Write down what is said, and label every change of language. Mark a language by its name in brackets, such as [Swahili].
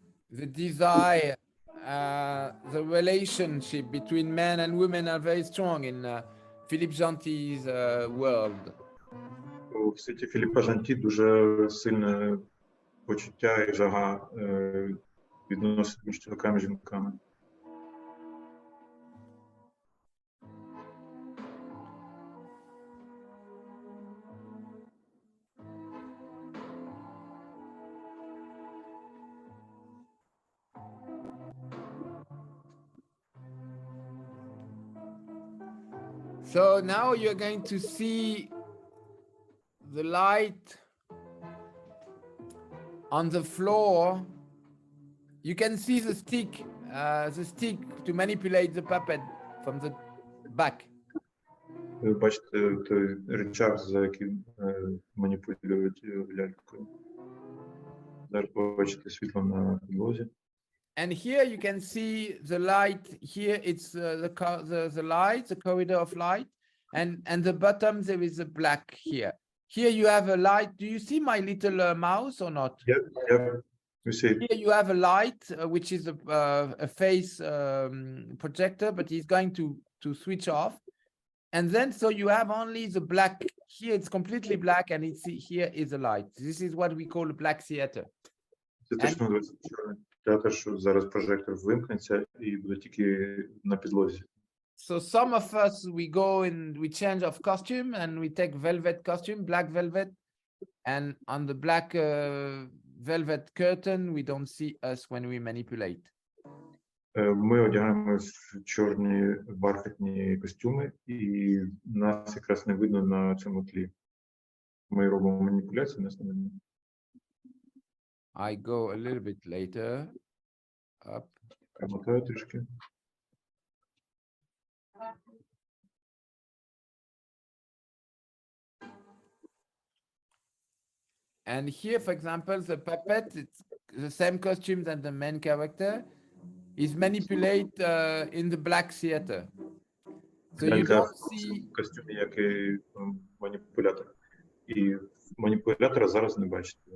[English] The desire, the relationship between men and women are very strong in Fіліппом Жанti's world. [Ukrainian] У світі Філіппа Жанті дуже сильне почуття і жага відносин між чоловіками і жінками. [English] So now you're going to see the light on the floor. You can see the stick to manipulate the puppet from the back. [Ukrainian] Ви бачите той рычаг, за яким маніпулюють лялькою. Зараз бачите світло на підлозі. [English] And here you can see the light. Here it's the light, the corridor of light, and the bottom there is a black here. Here you have a light. Do you see my little mouse or not? Yeah. You see. Here you have a light, which is a face projector, but he's going to switch off. And then so you have only the black. Here it's completely black, and here is a light. This is what we call a black theater. [Ukrainian] Це точно називається чорний театр, що зараз прожектор вимкнеться і буде тільки на підлозі. [English] So some of us, we go and we change of costume and we take velvet costume, black velvet, and on the black velvet curtain, we don't see us when we manipulate. [Ukrainian] Ми одягаємо чорні бархатні костюми, і нас якраз не видно на цьому тлі. Ми робимо маніпуляції на основі. [English] I go a little bit later. Up. [Ukrainian] Перемотаю трішки. [English] And here, for example, the puppet, it's the same costume than the main character, is manipulated in the black theater. So you [Ukrainian] Лялька [English] don't see, [Ukrainian] в костюмі, як і маніпулятор. І маніпулятора зараз не бачите.